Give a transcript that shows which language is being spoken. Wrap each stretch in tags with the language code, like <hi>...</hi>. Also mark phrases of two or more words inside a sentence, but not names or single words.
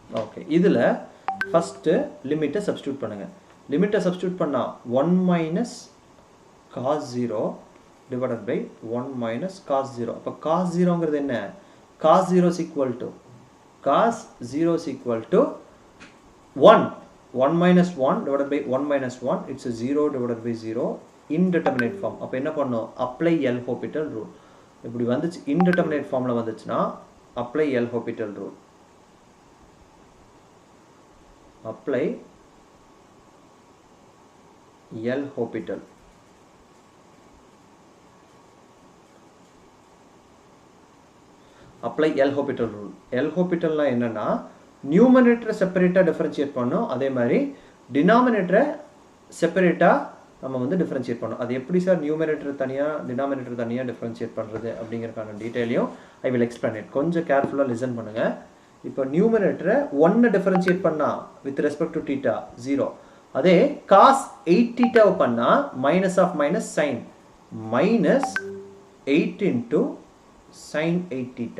<ta>ஓகே இதில்</ta> <en>first limit substitute</en> <ta>பண்ணுங்கள்.</ta> <en>limit substitute பண்ணால் 1 minus cos 0 divided by 1 minus cos 0.</en> <ta>அப்போ cos 0ங்கிறது என்ன?</ta> <en>cos 0 is equal to 1. 1 minus 1 divided by 1 minus 1, it's a 0 divided by 0, indeterminate form.</en> <ta>அப்போ என்ன பண்ணணும்?</ta> <en>apply L'Hopital rule.</en> <ta>இப்படி வந்துச்சு</ta> <en>indeterminate formல வந்துச்சுன்னா apply L'Hopital rule. apply L'Hopital. apply L'Hopital rule.</en> <ta>L'Hopitalனா என்னன்னா</ta> <en>numerator separately differentiate</en> <ta>பண்ணோம், அதே மாதிரி</ta> <en>denominator separately</en> <ta>நம்ம வந்து டிஃபரன்ஷியேட் பண்ணோம். அது எப்படி சார் நியூமரேட்டர் தனியாக டினாமினேட்டர் தனியாக டிஃபரன்ஷியேட் பண்ணுறது அப்படிங்கிறக்கான டீட்டெயிலையும்</ta> <en>I will explain it.</en> <ta>கொஞ்சம்</ta> <en>carefully listen</en> <ta>பண்ணுங்கள். இப்போ நியூமரேட்டரை 1 டிஃபரன்ஷியேட் பண்ணால்</ta> <en>with respect to theta 0,</en> <ta>அதே</ta> <en>cos 8 theta</en> <ta>பண்ணால்</ta> <en>minus of minus sine minus 8 into sine 8 theta.</en>